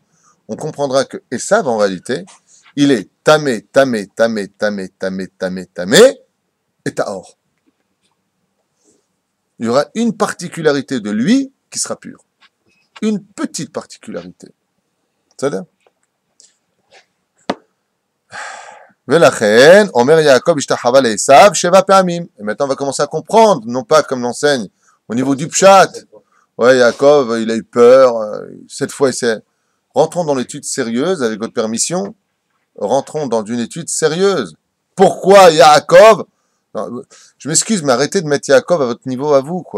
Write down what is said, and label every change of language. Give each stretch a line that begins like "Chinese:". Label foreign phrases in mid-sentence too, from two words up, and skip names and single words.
French: On comprendra que Esav, en réalité, il est Tamé, Tamé, Tamé, Tamé, Tamé, Tamé, Tamé, et Tahor. Il y aura une particularité de lui qui sera pure. Une petite particularité. C'est-à-dire?
Hebrew: ולכן, אומר יעקב השתחווה לעשו שבע פעמים.
French: Et maintenant, on va commencer à comprendre, non pas comme l'enseigne au niveau du pshat. Ouais, Yaakov, il a eu peur. Cette fois, il s'est... Rentrons dans l'étude sérieuse, avec votre permission. Rentrons dans une étude sérieuse. Pourquoi Yaakov? Je m'excuse, mais arrêtez de mettre Yaakov à votre niveau à vous, quoi.